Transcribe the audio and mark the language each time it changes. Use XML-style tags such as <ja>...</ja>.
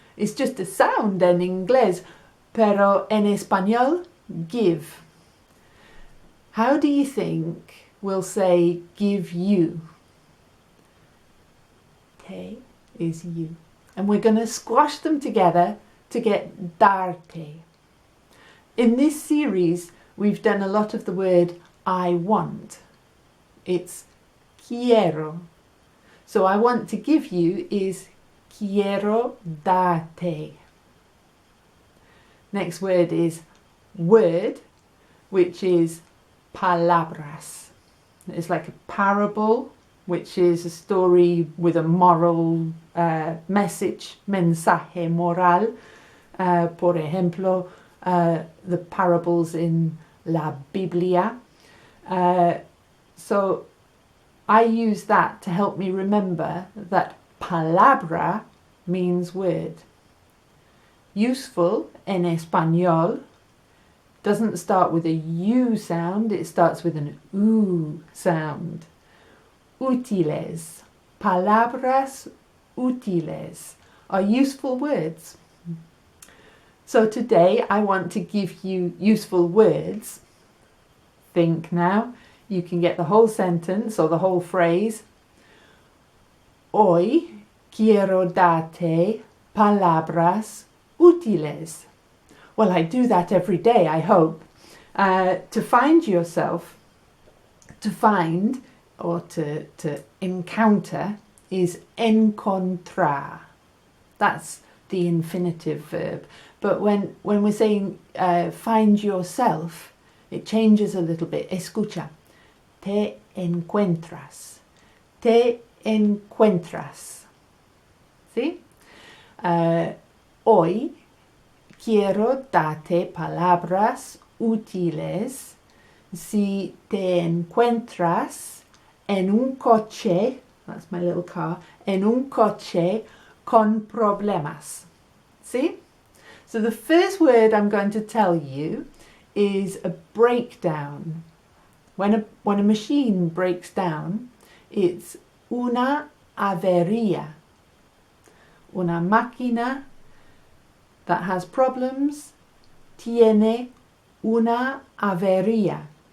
<en>It's just a sound in inglés,</en> <es>pero en español,</es> <en>give. How do you think we'll say give you? Te is you. And we're going to squash them together to get darte. In this series, we've done a lot of the word I want. It's quiero. So I want to give you is</en> <es>quiero darte.</es> <en>Next word is word, which is palabras. It's like a parable, which is a story with a moral message,</en> <es>mensaje moral. Por ejemplo,</es> <en>the parables in La Biblia. So I use that to help me remember that palabra means word. Useful en español doesn't start with a U sound, it starts with an U sound.</en> <es>Útiles, palabras útiles</es> <en>are useful words. So today I want to give you useful words. Think now. You can get the whole sentence or the whole phrase.</en> <es>Hoy quiero darte palabras útiles.</es> <en>Well, I do that every day, I hope. To find yourself, to find or to encounter is encontrar. That's the infinitive verb. But when we're saying find yourself, it changes a little bit.</en> <es>Escucha. Te encuentras. Te encuentras. ¿Sí? Hoy quiero darte palabras útiles si te encuentras en un coche,</es> <en>that's my little car,</en> <es>en un coche con problemas.</es> <en>See? So the first word I'm going to tell you is a breakdown. When a machine breaks down, it's</en> <es>una avería. Una máquina</es> <en>that has problems</en> <es>tiene una avería.</es>